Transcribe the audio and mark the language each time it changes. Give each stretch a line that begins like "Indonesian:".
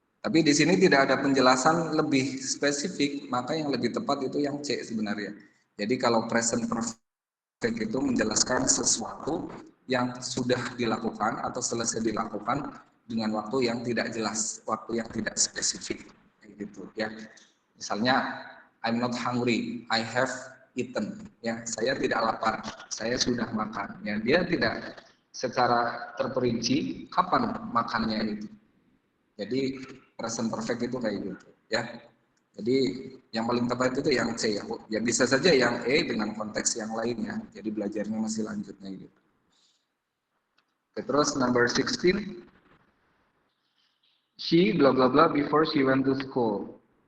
Indonesian: Tapi di sini tidak ada penjelasan lebih spesifik, maka yang lebih tepat itu yang C sebenarnya. Jadi kalau present perfect itu menjelaskan sesuatu yang sudah dilakukan atau selesai dilakukan dengan waktu yang tidak jelas, waktu yang tidak spesifik, gitu ya. Misalnya,
English: I'm not hungry, I have eaten.
Indonesian: Ya, saya tidak lapar, saya sudah makan. Ya, dia tidak secara terperinci kapan makannya itu. Jadi present perfect itu kayak gitu, ya. Jadi yang paling tepat itu yang C ya. Ya bisa saja yang E dengan konteks yang lainnya. Jadi belajarnya masih lanjutnya gitu. Oke, terus
English: number 16. She blah blah blah before she went to school.